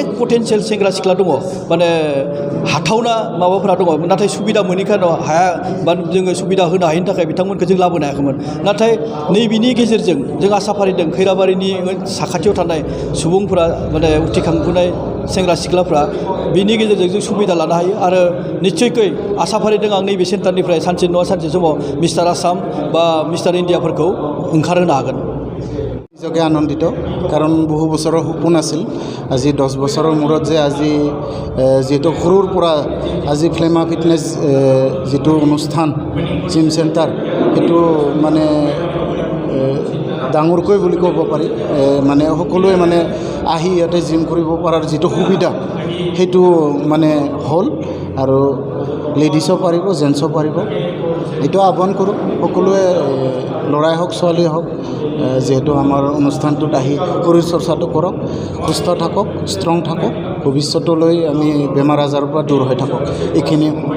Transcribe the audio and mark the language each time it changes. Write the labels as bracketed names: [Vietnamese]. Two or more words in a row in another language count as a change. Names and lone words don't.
[Bodo] पटेनशियेल सेंग्रा सिख्ला दङ माने हाथावना माबाफोरा दङ नाथाय सुबिदा मोनैखाय हाया बा जोङो सुबिदा होनो हायैनि थाखाय बिथांमोनखौ जों लाबोनो हायाखैमोन नाथाय नैबेनि गेजेरजों जों आसा फारिदों खैराबारिनि साखाथियाव थानाय सुबुंफोरा माने उथिखांबोनाय सेंग्रा सिख्लाफ्रा बिनि गेजेरजों जों सुबिदा लानो हायो आरो निश्चयकै आसा फारिदों आं नैबे सेन्टारनिफ्राय सानसे नङा सानसे समाव मिस्टार आसाम बा मिस्टार इण्डियाफोरखौ ओंखारहोनो हागोन [Assamese] নিজকে আনন্দিত কাৰণ বহু বছৰৰ সপোন আছিল আজি 10 বছৰৰ মূৰত যে আজি যেটো সৰুৰ পৰা আজি ফ্লেমা ফিটনেছ যেটো অনুষ্ঠান [English] gym centre [Assamese] এটো মানে ডাঙৰকৈ বুলি ক'ব পাৰি মানে সকলোৱে মানে আহি ইয়াতে জিম কৰিব পৰাৰ যেটো সুবিধা হেতু মানে হল আৰু লেডিসও পাৰিব জেন্টসও পাৰিব এটো আহ্বান কৰোঁ সকলোৱে লৰাই হওক ছোৱালী হওক যেহেতু আমাৰ অনুষ্ঠানটোত আহি শৰীৰ চৰ্চাটো কৰক সুস্থ থাকক ষ্ট্ৰং থাকক ভৱিষ্যতলৈ আমি বেমাৰ আজাৰৰ পৰা দূৰ হৈ থাকক এইখিনি